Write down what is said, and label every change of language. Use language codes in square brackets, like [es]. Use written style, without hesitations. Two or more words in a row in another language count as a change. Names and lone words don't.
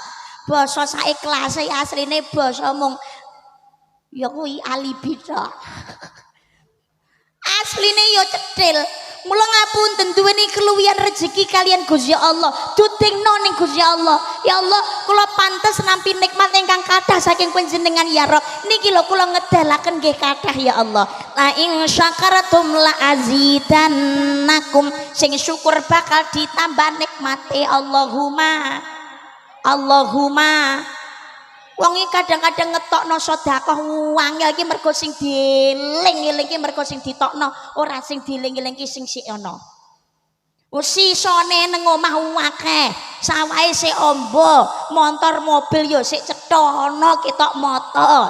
[jv] Basa saiklase asline basa mung ya kuwi alibi tok. Asline yo cethil. Mula ngapunten duweni keluwihan rezeki kalian Gusti Allah. Dudingno ning Gusti Allah. Ya Allah, kula pantes nampi nikmat ingkang kathah saking panjenengan ya Rabb. Niki lho kula ngedalaken nggih kathah ya Allah. [ar] لئن شكرتم لأزيدنكم. [jv] Sing syukur bakal ditambah nikmate Allahumma. Allahumma. Wong iki kadang-kadang ngetokno sedekah wangel iki mergo sing dieling-eling iki mergo sing ditokno, ora sing dieling-eling iki sing sik ana. Wis sisane nang omah akeh, sawahe sik ombo, motor mobil yo sik cetha ana ketok moto.